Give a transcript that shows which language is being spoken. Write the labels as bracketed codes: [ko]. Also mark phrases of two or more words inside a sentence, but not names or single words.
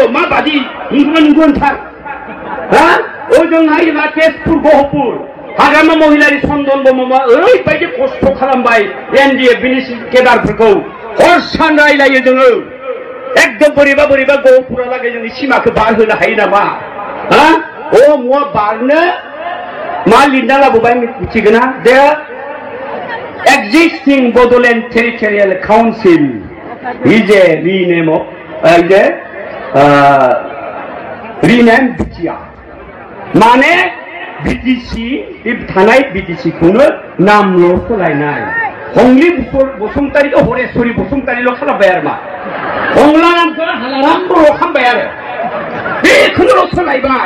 [brx] मा बादि नंगौना नंगौ नोंथां? ओजोंहाय मा तेजपुर गहपुर हाग्रामा महिलारि चन्दन ब्रह्मआ ओरैबायदि खस्थ' खालामबाय एनडिएफबिनि केडारफोरखौ। हर सान रायलायो जोङो। एकदम बोरैबा बोरैबा गहपुरालागै जोंनि सिमाखौ बारहोनो हायो नामा? मुवा बारनो मा लिरना लाबोबाय मिथिगोना? [en] दे existing Bodoland Territorial Council is a rename of rename BTR. [brx] माने बिटिसि थानाय बिटिसिखौनो नामल' सोलायनाय। हंली बसुमतारीखौ हरेश्वरी बसुमतारील' खालामबाय आरो मा हंला नामखौ हालाराम बर' खालामबाय आरो बेखौनोल' सोलायबाय।